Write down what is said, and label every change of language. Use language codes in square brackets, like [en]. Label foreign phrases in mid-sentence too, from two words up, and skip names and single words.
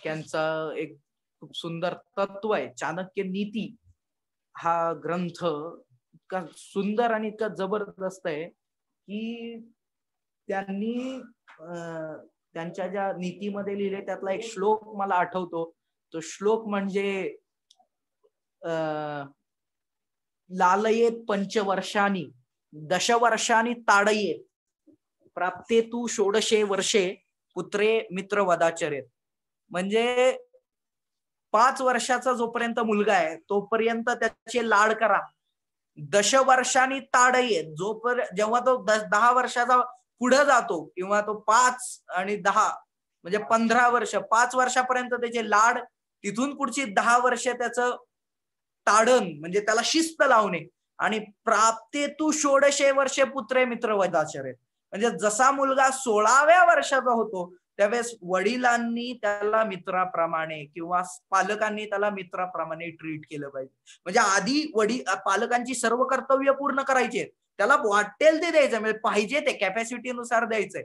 [mr] चाणक्यांचा एक खूप सुंदर तत्व आहे. चाणक्य नीती हा ग्रंथ इतका सुंदर आणि इतका जबरदस्त आहे की त्यांनी त्यांच्या ज्या नीतीमध्ये लिहिले त्यातला एक श्लोक मला आठवतो. [sa] तो श्लोक म्हणजे लालयेत पंचवर्षांनी दशवर्षांनी ताडयेत प्राप्ते तू षोडशे वर्षे पुत्रे मित्र वदाचरेत. [mr] म्हणजे 5 वर्षाचा जोपर्यंत मुलगा आहे तोपर्यंत त्याचे लाड करा. [sa] दशवर्षांनी ताडयेत [mr] जेव्हा तो 10 वर्षाचा पुढे जातो किंवा तो 5 आणि 10 म्हणजे 15 वर्ष, 5 वर्षापर्यंत त्याचे लाड, तिथून पुढची 10 वर्ष त्याचं ताडण म्हणजे त्याला शिस्त लावणे, आणि [sa] प्राप्ते तू षोडशे वर्षे पुत्रे मित्र वदाचरेत. [mr] म्हणजे जसा मुलगा 16व्या वर्षाचा होतो त्यावेळेस वडिलांनी त्याला मित्राप्रमाणे किंवा पालकांनी त्याला मित्राप्रमाणे ट्रीट केलं पाहिजे. म्हणजे आधी पालकांची सर्व कर्तव्य पूर्ण करायची, त्याला वाटेल ते द्यायचं, म्हणजे पाहिजे ते कॅपॅसिटीनुसार द्यायचंय.